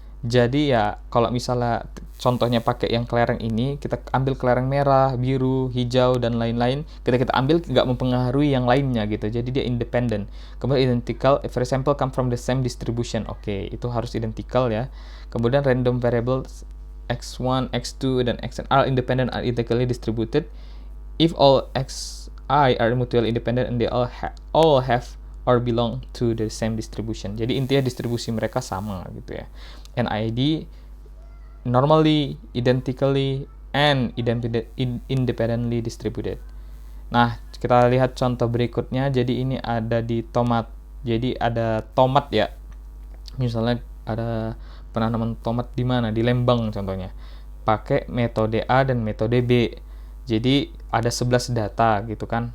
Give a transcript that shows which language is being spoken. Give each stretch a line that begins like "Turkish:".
Indonesian: Jadi ya kalau misalnya contohnya pakai yang kelereng ini, kita ambil kelereng merah, biru, hijau, dan lain-lain, kita ambil nggak mempengaruhi yang lainnya gitu. Jadi dia independent.
English: Kemudian identical, every sample come from the same distribution.
Indonesian: Oke, itu harus identical ya.
English: Kemudian random variables x1, x2, dan xn are independent and identically distributed if all xi are mutually independent and they all have or belong to the same distribution.
Indonesian: Jadi intinya distribusi mereka sama gitu ya. NIID
English: normally, identically, and independently distributed.
Indonesian: Nah, kita lihat contoh berikutnya. Jadi ini ada di tomat. Jadi ada tomat ya. Misalnya ada penanaman tomat di mana? Di Lembang contohnya. Pakai metode A dan metode B. Jadi ada 11 data gitu kan.